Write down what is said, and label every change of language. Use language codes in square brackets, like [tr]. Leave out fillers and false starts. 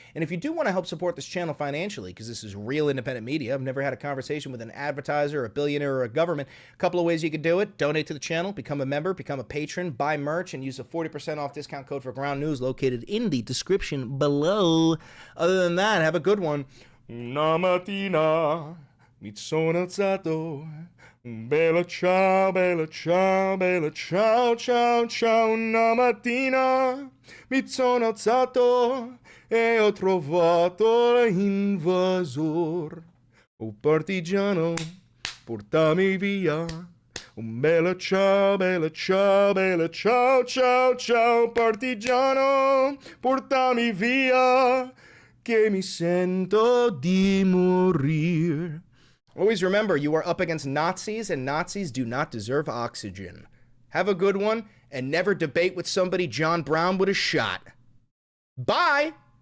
[en] And if you do want to help support this channel financially, because this is real independent media, I've never had a conversation with an advertiser, a billionaire, or a government. A couple of ways you could do it. Donate to the channel, become a member, become a patron, buy merch, and use a 40% off discount code for Ground News located in the description below. Other than that, have a good one. [it] Una mattina mi sono alzato. Bella ciao, bella ciao, bella ciao, ciao, ciao. Una mattina mi sono alzato e ho trovato l'invasor. Oh partigiano, portami via. Bella ciao, bella ciao, bella ciao, ciao, ciao. Partigiano, portami via, che mi sento di morir. [en] Always remember, you are up against Nazis, and Nazis do not deserve oxygen. Have a good one, and never debate with somebody John Brown would have shot. Bye!